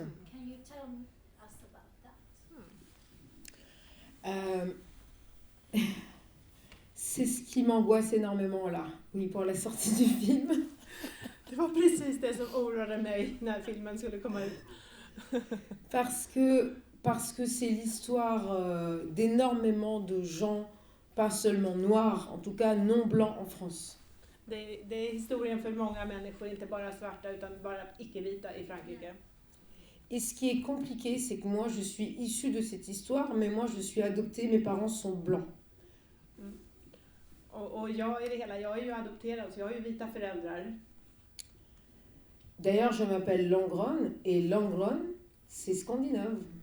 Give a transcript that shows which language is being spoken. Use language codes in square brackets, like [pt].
[en] Can you tell us about that? [fr] C'est ce qui m'angoisse énormément là, oui, pour la sortie du film. [sv] Det var precis det som oroade mig när filmen skulle komma ut. [fr] Parce que c'est l'histoire d'énormément de gens, pas seulement noirs, en tout cas non blancs en France. [sv] Det är historien för många människor, inte bara svarta utan bara icke-vita i Frankrike. [fr] Et ce qui est compliqué, c'est que moi je suis issue de cette histoire, mais moi je suis adoptée, mes parents sont blancs. [sv] Och jag i det hela, jag är ju adopterad så jag har ju vita föräldrar. [fr] D'ailleurs, je m'appelle Langron, et Langron, c'est scandinave.